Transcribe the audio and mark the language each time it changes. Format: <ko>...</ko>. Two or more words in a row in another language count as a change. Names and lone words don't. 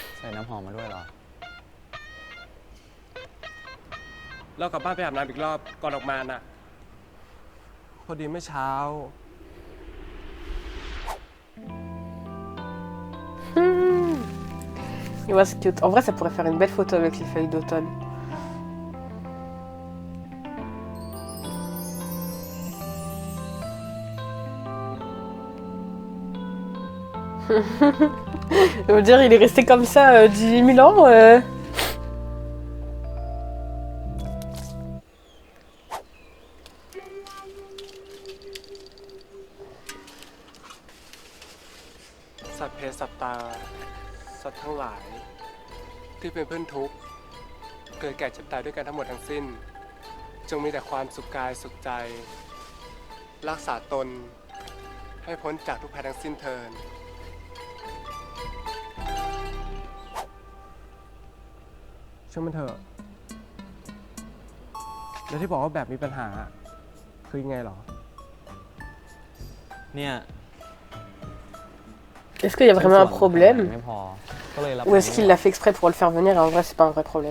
<th>น้ำหอมมาด้วยเหรอ เรากลับบ้านไปอาบน้ำอีกรอบก่อนออกมาน่ะ พอดีเมื่อเช้า</th> <fr>Il voit ce cute. En vrai, ça pourrait faire une belle photo avec les feuilles d'automne. Je veux dire, il est resté comme ça 18 000 ans.</fr> <th>สัพเพสัตตา สัตว์ทั้งหลาย ที่เป็นเพื่อนทุกข์ เกิดแก่เจ็บตายด้วยกันทั้งหมดทั้งสิ้น จงมีแต่ความสุขกายสุขใจ รักษาตน ให้พ้นจากทุกภัยทั้งสิ้นเทินช่างมันเถอะ แล้วที่บอกว่าแบบมีปัญหา คือยังไงหรอ เนี่ย</th> <fr>Est-ce qu'il y a vraiment un problème?</fr> <th>ไม่พอ ก็เลยรับ</th> <fr>Ou est-ce qu'il l'a fait exprès pour le faire venir et en vrai, c'est pas un vrai problème?</fr>